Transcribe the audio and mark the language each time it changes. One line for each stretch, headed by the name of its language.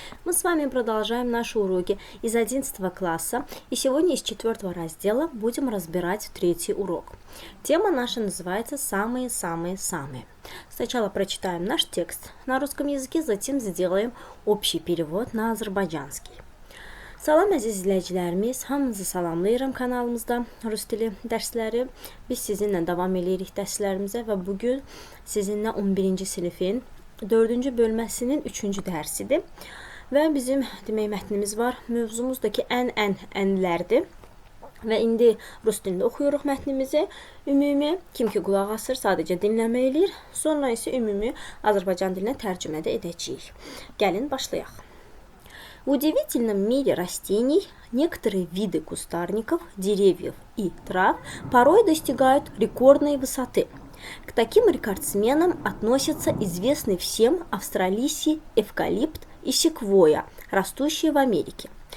Russian: Мы с вами продолжаем наши уроки из 11 класса, и сегодня из 4 раздела будем разбирать 3 урок. Тема наша называется «Самые-самые-самые». Сначала прочитаем наш текст на русском языке, затем сделаем общий перевод на азербайджанский.
Azerbaijani: Salam əziz izləyicilərimiz, hamınızı salamlayıram kanalımızda Rus dili dərsləri. Biz sizinlə davam edirik dərslərimizə və bugün sizinlə 11-ci sinifin 4-cü bölməsinin 3-cü dərsidir. Və bizim mətnimiz var. Mövzumuz da ki ənlərdir. Və indi Rus dilində oxuyuruq mətnimizi. Ümumi, kim ki qulaq asır, sadəcə dinləmə eləyir. Sonra isə ümumi Azərbaycan dilinə tərcümə də edəcəyik. Gəlin, başlayaq.
Russian: В удивительном мире растений некоторые виды кустарников, деревьев и трав порой достигают рекордной высоты. К таким рекордсменам относятся известный всем австралийский эвкалипт и секвойя, растущие в Америке.